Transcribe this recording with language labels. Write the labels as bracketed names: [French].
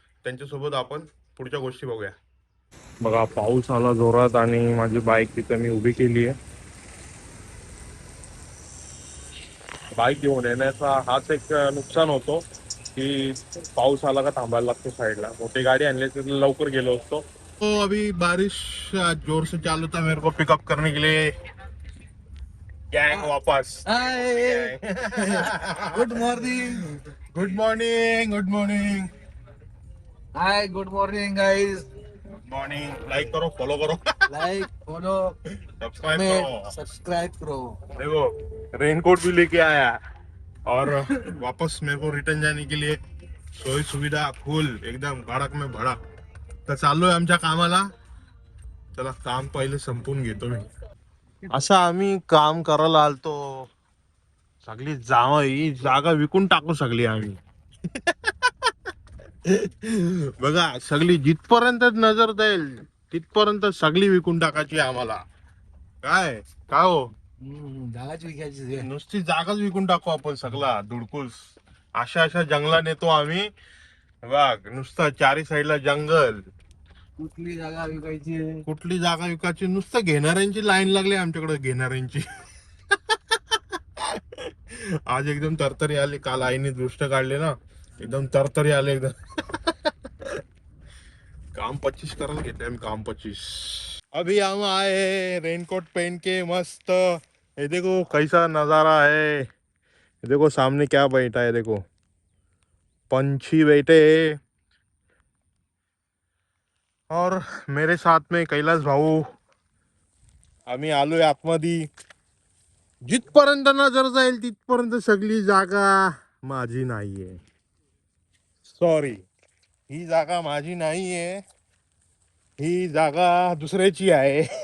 [Marathi] त्यांच्यासोबत आपण पुढच्या गोष्टी बघूया. बघा पाऊस आला जोरात आणि माझी बाईक तिथे मी उभी केली आहे. बाईक घेऊन येण्याचा हाच एक नुकसान होतो की पाऊस आला का थांबायला लागतो साईडला. मोठी गाडी आणली तर लवकर गेलो असतो. [Hindi] तो अभी बारिश जोर से चालू था. मेरे को पिकअप करने के लिए गैंग वापस. [English] Hi good morning. Good morning. Good morning. Hi good morning guys. Good morning. [Hindi] Like करो फॉलो करो [English] like follow subscribe [Hindi] में करो. सब्सक्राइब करो. देखो रेनकोट भी लेके आया और वापस मेरे को रिटर्न जाने के लिए सोई सुविधा फुल एकदम भड़क में भड़क. [Marathi] तर चाललोय आमच्या कामाला. चला काम पहिले संपून घेतो मी. असं आम्ही काम करायला आलतो. सगळी ही जागा विकून टाकू सगळी आम्ही. बघा सगळी जिथपर्यंत नजर जाईल तिथपर्यंत सगळी विकून टाकायची आम्हाला. काय काय हो जागाच विकायची. नुसती जागाच विकून टाकू आपण सगळा धुडकूस. अशा अशा जंगला नेतो आम्ही. बघ नुसतं चारी साईडला जंगल. कुठली जागा विकायची? कुठली जागा विकायची? नुसतं घेणाऱ्यांची लाईन लागली आमच्याकडे घेणाऱ्यांची. आज एकदम तरतरी आली. काल आईने दृष्ट काढले ना एकदम तरतरी आले एकदम. काम 25 करायला घेतले आम्ही काम 25. [Hindi] अभी हम आए रेनकोट पहन के मस्त. ये देखो कैसा नजारा है. ये देखो सामने क्या बैठा है. देखो पंछी बैठे. और मेरे साथ में कैलास भाऊ. [Marathi] आम्ही आलोय आतमध्ये. जिथपर्यंत नजर जाईल तिथपर्यंत सगळी जागा माझी नाहीये. सॉरी, ही जागा माझी नाहीये, ही जागा दुसऱ्याची आहे.